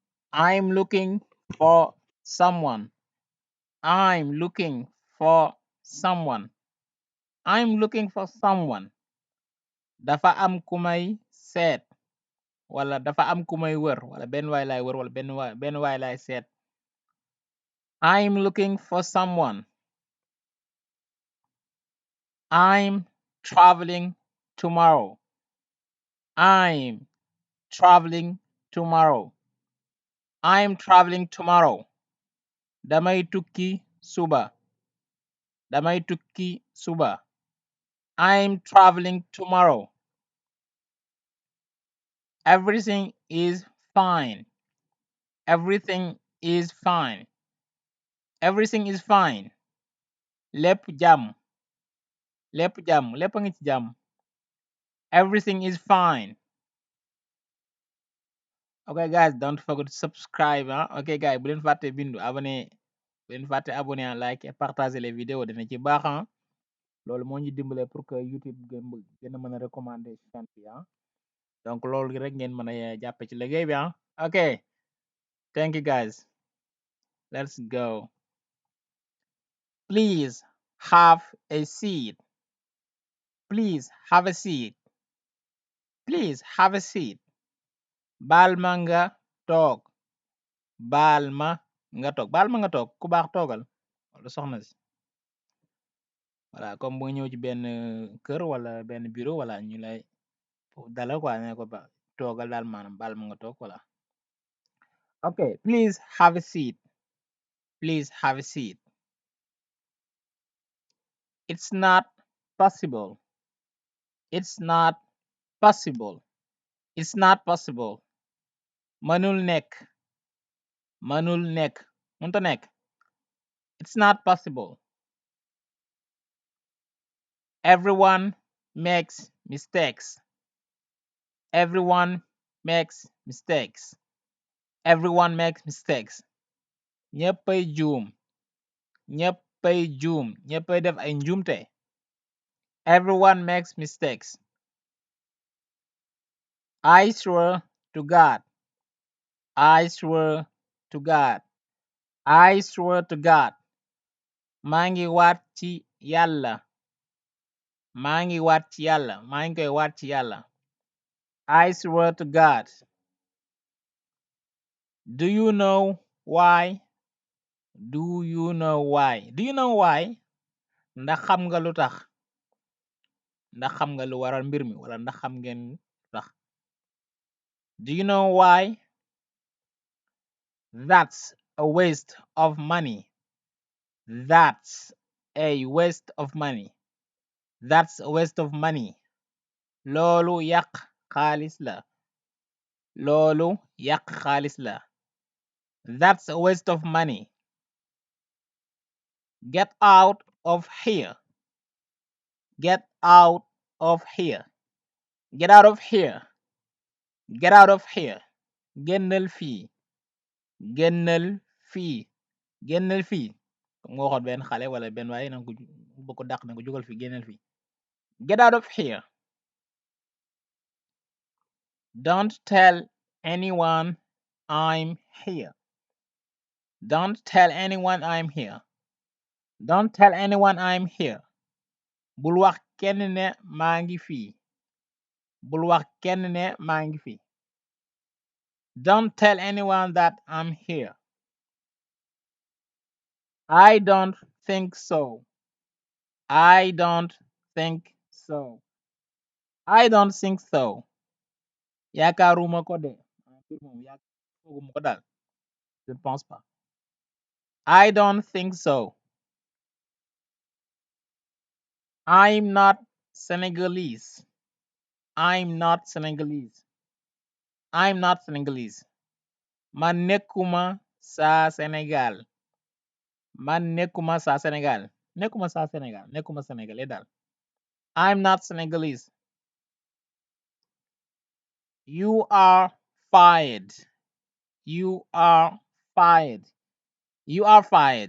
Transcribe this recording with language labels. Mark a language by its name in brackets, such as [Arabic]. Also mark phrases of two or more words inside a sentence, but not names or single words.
[English] I'm looking for someone. I'm looking for someone. I'm looking for someone. [Wolof] Dafa am ku may seet wala dafa am ku may wër wala benn waay lay wër wala benn waay lay seet. [English] I'm looking for someone. I'm traveling tomorrow. I'm traveling tomorrow. I'm traveling tomorrow. [Wolof] Damay tukki suba. Damay tukki suba. [English] I'm traveling tomorrow. Everything is fine. Everything is fine. Everything is fine. [Wolof] Lépp jàmm. Lépp jàmm. Lépp a ngi ci jàmm. [English] Everything is fine. Okay, guys, don't forget to subscribe. Okay, guys, [Wolof] bu leen fàtte bindu abonné. Bu leen fàtte abonné, [French] like et partager les vidéos [Wolof] dina ci baax. Loolu moo ñu dimbale [French] pour que [Wolof] YouTube gën a mën a [French] recommander chaîne [Wolof] bi. Donc loolu rek ngeen mën a jàppe ci liggéey bi. [English] Okay, thank you guys. Let's go. Please have a seat. Please have a seat. Please have a seat. [Wolof] Baal ma nga toog. Baal ma nga toog. Baal ma nga toog ku baax toogal wala soxna si. [French] Voilà, comme [Wolof] bu nga ñëw ci benn kër wala benn bureau wala ñu lay dalal quoi ne ko ba toogal daal maanaam baal ma nga toog voilà. [English] Okay, please have a seat. Please have a seat. It's not possible. It's not possible. It's not possible. [Wolof] Mënul nekk. Mënul nekk. Mënta nekk. [English] It's not possible. Everyone makes mistakes. Everyone makes mistakes. Everyone makes mistakes. [Wolof] Ñëppay juum. Ñëppay juum. Ñëppay def ay njuumte. [English] Everyone makes mistakes. I swear to God. I swear to God. I swear to God. [Wolof] Maa ngi waat ci Yàlla. Maa ngi waat ci Yàlla. Maa ngi koy waat ci Yàlla. [English] I swear to God. Do you know why? Do you know why? Do you know why? [Wolof] Ndax xam nga lu tax? Ndax xam nga lu waral mbir mi wala ndax xam ngeen lu tax? [English] Do you know why? That's a waste of money. That's a waste of money. That's a waste of money. [Wolof] Loolu yàq xaalis la. Loolu yàq xaalis la. [English] That's a waste of money. Get out of here. Get out of here. Get out of here. Get out of here. [Wolof] Génnal fii. Génnal fii. Génnal fii. Comme nga waxoon benn xale wala benn waaye nanga ko bu ko dàq na ko jógal fii génnal fii. [English] Get out of here. Don't tell anyone I'm here. Don't tell anyone I'm here. Don't tell anyone I'm here. [Wolof] Bul wax kenn ne maa ngi fii. Bul wax kenn ne maa ngi fii. [English] Don't tell anyone that I'm here. I don't think so. I don't think so. I don't think so. [Wolof] Yaakaaruma ko de. Fooguma ko daal. [French] Je ne pense pas. [English] I don't think so. I'm not Senegalese. I'm not Senegalese. I'm not Senegalese. [Wolof] Man nekkuma sa Sénégal. Man nekkuma sa Sénégal. Nekkuma sa Sénégal. Nekkuma Sénégalais daal. [English] I'm not Senegalese. You are fired. You are fired. You are fired.